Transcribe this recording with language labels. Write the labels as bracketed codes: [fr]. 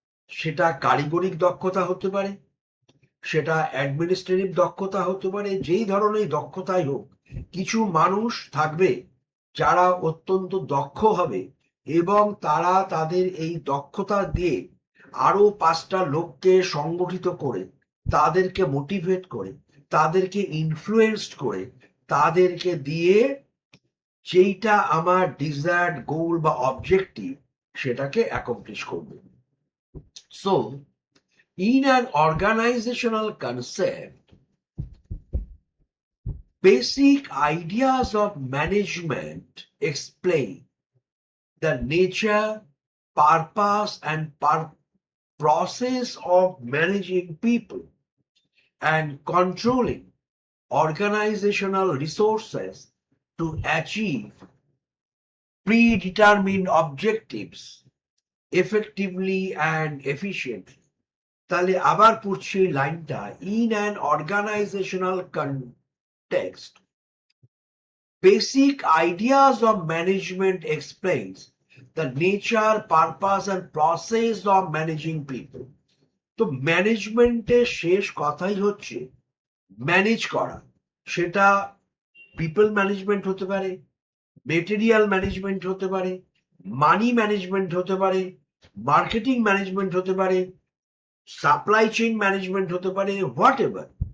[bn] সেটা কারিগরিক দক্ষতা হতে পারে, সেটা অ্যাডমিনিস্ট্রেটিভ দক্ষতা হতে পারে, যেই ধরনের দক্ষতাই হোক, কিছু মানুষ থাকবে যারা অত্যন্ত দক্ষ হবে এবং তারা তাদের এই দক্ষতা দিয়ে আরো 5টা লোককে সংগঠিত করে, তাদেরকে মোটিভেট করে, তাদেরকে ইনফ্লুয়েন্সড করে, তাদেরকে দিয়ে যেইটা আমার ডিজায়ার্ড গোল বা অবজেক্টিভ সেটাকে অ্যাকমপ্লিশ করবে। [en] So in an organizational concept, basic ideas of management explain the nature, purpose, and process of managing people and controlling organizational resources to achieve predetermined objectives effectively and efficiently। [bn] তাহলে আবার পড়ছি লাইনটা, [en] In an organizational context basic ideas of management explains the nature, purpose and process of managing people. [bn] তো ম্যানেজমেন্টের শেষ কথাই হচ্ছে manage করা, সেটা পিপল ম্যানেজমেন্ট হতে পারে, মেটেরিয়াল ম্যানেজমেন্ট হতে পারে, মানি ম্যানেজমেন্ট হতে পারে, মার্কেটিং ম্যানেজমেন্ট হতে পারে, সাপ্লাই চেইন ম্যানেজমেন্ট হতে পারে, হোয়াট এভার।